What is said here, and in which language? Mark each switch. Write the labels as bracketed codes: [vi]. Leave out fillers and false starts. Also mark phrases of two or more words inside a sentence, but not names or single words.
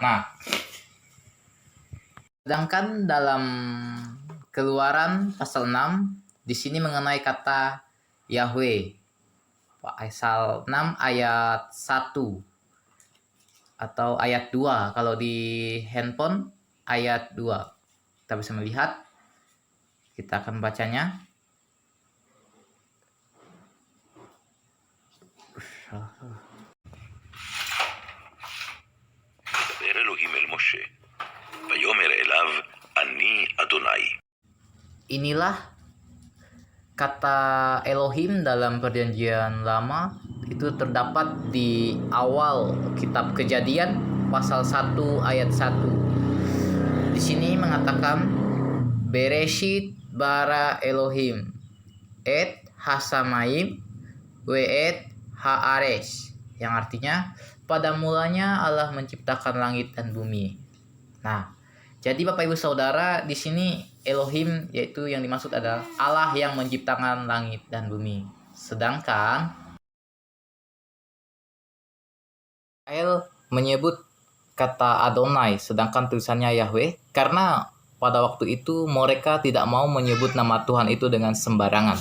[id] Nah, sedangkan dalam Keluaran pasal 6, di sini mengenai kata Yahweh, pasal 6 ayat 1 atau ayat 2, kalau di handphone ayat 2. Kita bisa melihat, kita akan bacanya. [he] אלוהים אל משה, ויאמר אליו, אני אדוני. [id] Inilah kata Elohim dalam perjanjian lama, itu terdapat di awal kitab Kejadian pasal 1 ayat 1. Di sini mengatakan [he] בראשית ברא אלהים את השמים ואת הארץ, [id] yang artinya pada mulanya Allah menciptakan langit dan bumi. Nah, jadi Bapak Ibu Saudara, di sini Elohim yaitu yang dimaksud adalah Allah yang menciptakan langit dan bumi. Sedangkan Israel menyebut kata Adonai, sedangkan tulisannya Yahweh, karena pada waktu itu mereka tidak mau menyebut nama Tuhan itu dengan sembarangan.